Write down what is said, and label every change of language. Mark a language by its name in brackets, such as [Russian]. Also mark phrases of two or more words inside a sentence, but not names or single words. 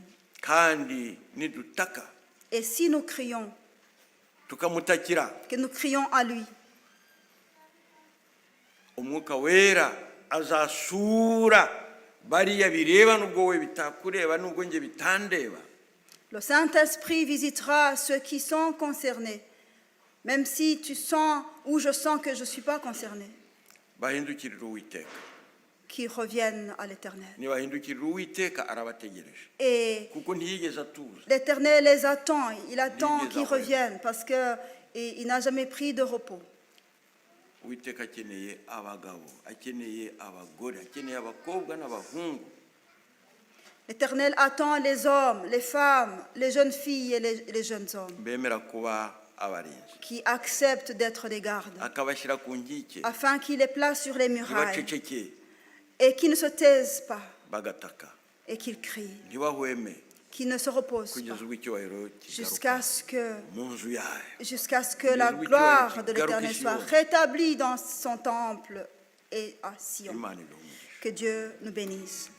[Kinyarwanda] Kandi nidutaka [French] Et si nous crions, [Kinyarwanda] tukamutakira, [French] que nous crions à lui, [Kinyarwanda] umwuka wera azasura bariya bireba nubwo we bitakureba, nubwo nge bitandeba. [French] le Saint-Esprit visitera ceux qui sont concernés, même si tu sens ou je sens que je ne suis pas concerné, [Kinyarwanda] Bahindukirira Uwiteka. [French] qui reviennent à l'Éternel. [Kinyarwanda] Nibahindukirira Uwiteka arabategereje, [French] Et [Kinyarwanda] kuko ntiyigeze atuza. [French] l'Éternel les attend, il attend [Kinyarwanda] Ligeza [French] qu'ils [Kinyarwanda] ahwema. [French] reviennent parce qu'il n'a jamais pris de repos. [Kinyarwanda] Uwiteka akeneye abagabo, akeneye abagore, akeneye abakobwa n'abahungu [French] L'Éternel attend les hommes, les femmes, les jeunes filles et les jeunes hommes [Kinyarwanda] bemera kuba abarinzi, [French] qui acceptent d'être des gardes, [Kinyarwanda] akabashyira ku nkike, [French] afin qu'il les place sur les murailles [Kinyarwanda] ntibaceceke, [French] et qu'ils ne se taisent pas [Kinyarwanda] bagataka, [French] et qu'ils crient, [Kinyarwanda] ntibahweme, [French] qu'ils ne se reposent [Kinyarwanda] kugeza [French] pas [Kinyarwanda] ubwo icyubahiro [French] jusqu'à [Kinyarwanda] kigaruka [French] ce que, [Kinyarwanda] mu nzu yayo. [French] la Oui, gloire tu as- de l'Éternel soit rétablie dans son temple et à Sion. [Kinyarwanda] Imana ibahe umugisha. [French] Que Dieu nous bénisse.